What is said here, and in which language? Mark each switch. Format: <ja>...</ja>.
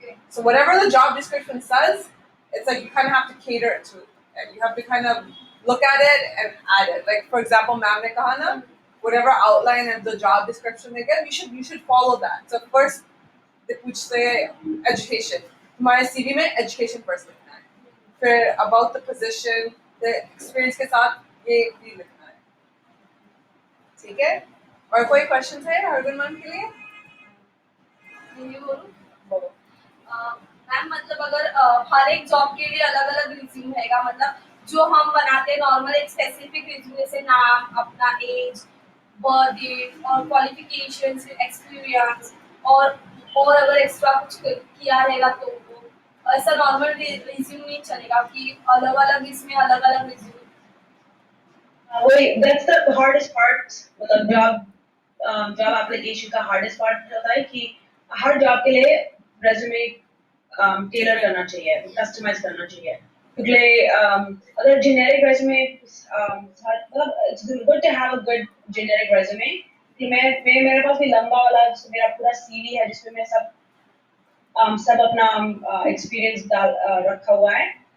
<en>So whatever the job description says, it's like you kind of have to cater it to it. And you have to kind of look at it and add it. Like for example,</en> <hi>ma'am ne kaha na,</hi> <en>whatever outline of the job description they give, you should follow that. So first, they</en> <hi>पूछते</hi> <en>education.</en> <hi>तुम्हारे CV में</hi> <en>education first</en> <hi>लिखना है. फिर</hi> <en>about the position, the experience</en> <hi>के साथ ये भी लिखना है. ठीक है? और कोई questions है हरगुन मैम के लिए? बोलो. मैम मतलब अगर हर एक जॉब के लिए अलग अलग रिज्यूम रहेगा मतलब जो हम बनाते हैं नॉर्मल एक स्पेसिफिक रिज्यूम जैसे नाम अपना एज बर्थ डेट और क्वालिफिकेशंस एक्सपीरियंस और और अगर एक्स्ट्रा कुछ किया रहेगा तो वो ऐसा नॉर्मल रिज्यूम नहीं चलेगा कि अलग अलग इसमें अलग अलग रिज्यूम. वही</hi> <en>that's the hardest part.</en> <hi>मतलब जॉब एप्लीकेशन का</hi> <en>hardest part</en> <hi>होता है कि हर जॉब के लिए रेज्यूमे टेलर करना चाहिए, कस्टमाइज करना चाहिए. क्योंकि अगर जेनेरिक रेज्यूमे मतलब</hi> <en>it's good to have a good generic resume</en> <hi>कि मैं मेरे पास भी लंबा वाला मेरा पूरा सीवी है जिसमें मैं सब अपना एक्सपीरियंस रखा हुआ है.</hi>